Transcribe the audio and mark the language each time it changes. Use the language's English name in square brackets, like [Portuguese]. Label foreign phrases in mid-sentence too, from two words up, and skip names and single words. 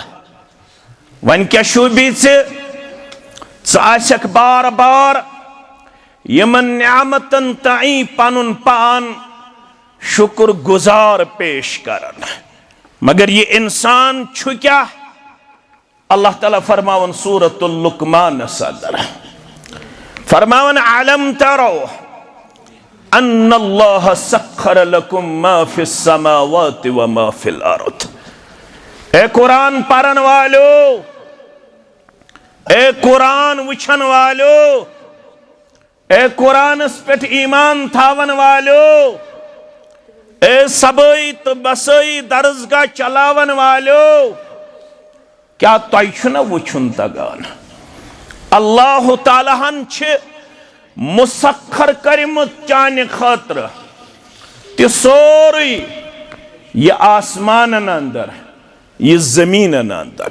[Kashmiri] वन क्या शूबी च बार बार यमन नियामतन ताई पनुन पान शुक्र गुजार पेश करन, मगर ये इंसान छु क्या? अल्लाह ताला फरमावन सूरतुल लुकमान सदर फरमावन [Arabic] ألم تروا أن الله سخر لكم ما في السماوات و ما في الأرض. [Kashmiri] ए कुरान पढ़न वालो, ए कुरान वुछन वालो, ए कुरान पे ईमान थावन वालो, ए सबई तो बसई दरसगाह चलावन वालो, क्या तुम वुछुन तगान अल्लाह तालाहन मुसख्खर करमुत चाने खातिर ते सोरी ये आसमानन अंदर ये जमीनन अंदर।